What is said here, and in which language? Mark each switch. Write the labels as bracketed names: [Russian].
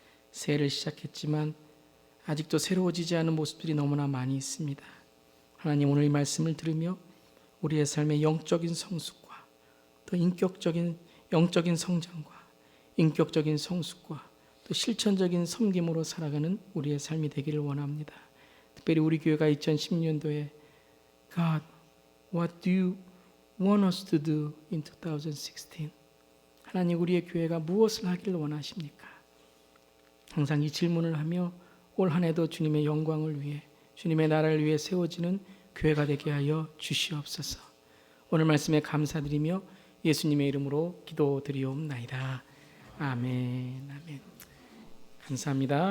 [Korean] 새해를 시작했지만 아직도 새로워지지 않은 모습들이 너무나 많이 있습니다. 하나님, 오늘 이 말씀을 들으며 우리의 삶의 영적인 성숙과 또 인격적인 영적인 성장과 인격적인 성숙과 또 실천적인 섬김으로 살아가는 우리의 삶이 되기를 원합니다. 특별히 우리 교회가 2010년도에 [English] God, what do you want us to do in 2016? [Korean] 하나님, 우리의 교회가 무엇을 하기를 원하십니까? 항상 이 질문을 하며 올 한 해도 주님의 영광을 위해, 주님의 나라를 위해 세워지는 교회가 되게 하여 주시옵소서. 오늘 말씀에 감사드리며 예수님의 이름으로 기도드리옵나이다. 아멘. 아멘. 감사합니다.